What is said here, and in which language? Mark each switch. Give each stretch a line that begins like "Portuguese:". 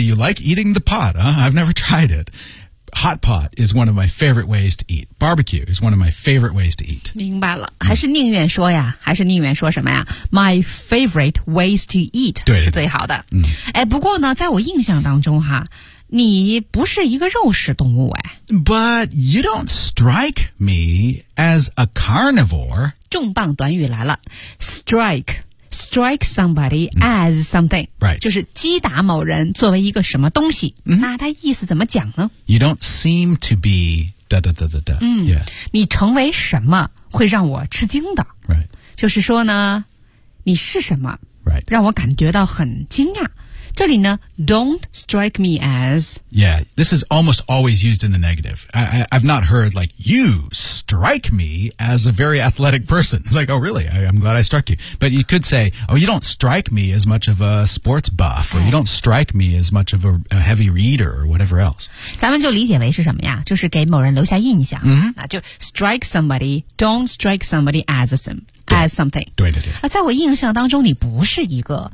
English: You like eating the pot, huh? I've never tried it. Hot pot is one of my favorite ways to eat. Barbecue is one of my favorite ways to eat.
Chinese: 明白了，还是宁愿说呀，还是宁愿说什么呀 ？
English: My favorite ways to eat
Chinese: 对是最好的。哎，不过呢，在我印象当中哈，你不是一个肉食动物哎。
English: But you don't strike me as a carnivore.
Chinese: 重磅短语来了 ，
English: strike somebody as something, right?
Chinese: 就是击打某人作为一个什么东西。
English: Mm-hmm.
Chinese: 那他意思怎么讲呢
English: ？You don't seem to be da da da da da.
Chinese: 嗯，你成为什么会让我吃惊的
English: ？Right.
Chinese: 就是说呢，你是什么
English: ？Right.
Chinese: 让我感觉到很惊讶。这里呢 ，
English: don't strike me as. Yeah, this is almost always used in the negative. I've not heard like you strike me as a very athletic person. It's like, oh, really? I'm glad I struck you. But you could say, oh, you don't strike me as much of a sports buff, or you don't strike me as much of a heavy reader, or whatever else.
Chinese: 咱们就理解为是什么呀？就是给某人留下印象。
English: Mm-hmm.
Chinese: 那就
English: strike somebody, don't strike somebody as a sim, as something.
Chinese: 对对对。啊，在我印象当中，你不是一个。